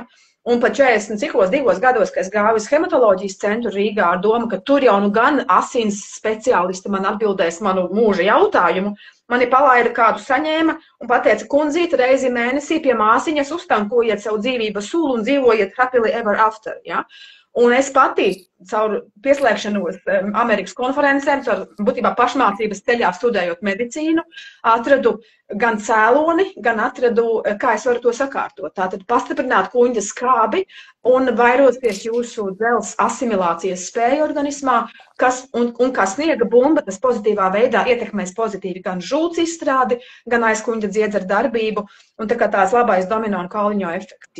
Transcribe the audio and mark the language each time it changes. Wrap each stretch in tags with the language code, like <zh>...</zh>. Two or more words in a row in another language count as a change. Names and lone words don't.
<lv>Un pat 42 gados, kad es gāju uz hematoloģijas centru Rīgā ar domu, ka tur jau gan asins speciālisti man atbildēs manu mūža jautājumu, mani palaida kādu saņēma un pateica, kundzīte, reizi mēnesī pie māsiņas uztankojiet savu dzīvības sulu un dzīvojiet</lv> <en>happily ever after.</en> <lv>Ja? Un es pati caur pieslēgšanos Amerikas konferencēm, caur būtībā pašmācības ceļā studējot medicīnu, atradu gan cēloni, gan atradu, kā es varu to sakārtot. Tātad pastiprināt kuņģa skābi un vairoties jūsu dzelzs asimilācijas spēju organismā, un kā sniega bumba, tas pozitīvā veidā ietekmēs pozitīvi gan žults izstrādi, gan aizkuņģa dziedzera darbību, un tā kā tās labais domino un kauliņo efekti.</lv>